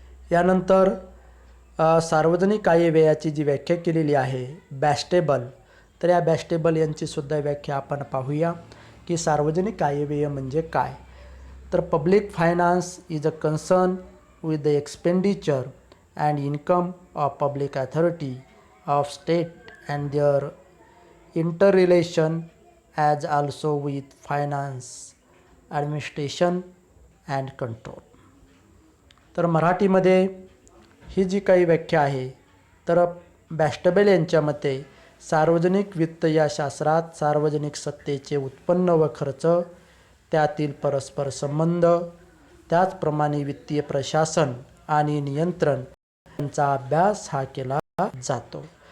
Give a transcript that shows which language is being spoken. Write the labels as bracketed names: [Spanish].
[Marathi] यानंतर सार्वजनिक आयव्ययाची जी व्याख्या केलेली आहे बॅस्टेबल, तर या बॅस्टेबल यांचीसुद्धा व्याख्या आपण पाहूया की सार्वजनिक आयव्यय म्हणजे काय. तर [English] Public finance is a concern with the expenditure and income of public authority of state and their interrelation as also with finance, administration and control. [Marathi] तर मराठीमध्ये ही जी काही व्याख्या आहे तर बॅस्टबेल यांच्या मते सार्वजनिक वित्त या शास्त्रात सार्वजनिक सत्तेचे उत्पन्न व खर्च, त्यातील परस्पर संबंध, त्याचप्रमाणे वित्तीय प्रशासन आणि नियंत्रण यांचा अभ्यास हा केला जातो.